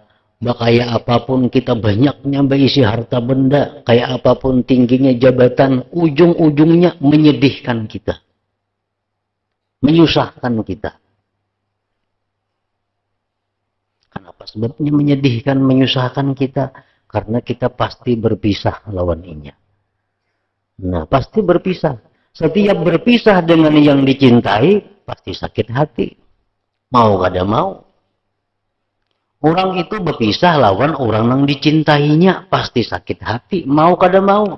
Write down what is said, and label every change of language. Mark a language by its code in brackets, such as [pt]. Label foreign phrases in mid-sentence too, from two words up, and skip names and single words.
[id] Kayak apapun kita banyaknya berisi harta benda, kayak apapun tingginya jabatan, ujung-ujungnya menyedihkan kita. Menyusahkan kita. Kenapa sebabnya menyedihkan, menyusahkan kita? Karena kita pasti berpisah lawan inya. Nah, pasti berpisah. Setiap berpisah dengan yang dicintai, pasti sakit hati. [bjn] Mau kada mau. [id] Orang itu berpisah lawan orang yang dicintainya, pasti sakit hati. [bjn] Mau kada mau.